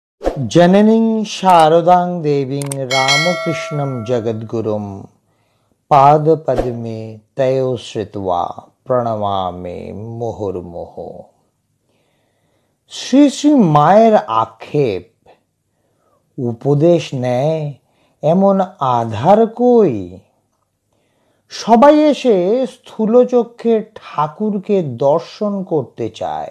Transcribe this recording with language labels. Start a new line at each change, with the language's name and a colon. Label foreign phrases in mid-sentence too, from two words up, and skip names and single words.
Sanskrit: जननीं शारदां देवीं रामकृष्णं जगद्गुरुं पादपद्मे तयो श्रित्वा প্রণমামি মুহুর্মুহু।
Bangla: শ্রী শ্রী মায়ের আক্ষেপ, উপদেশ নেয় এমন আধার কই? সবাই এসে স্থূলচক্ষে ঠাকুরকে দর্শন করতে চায়।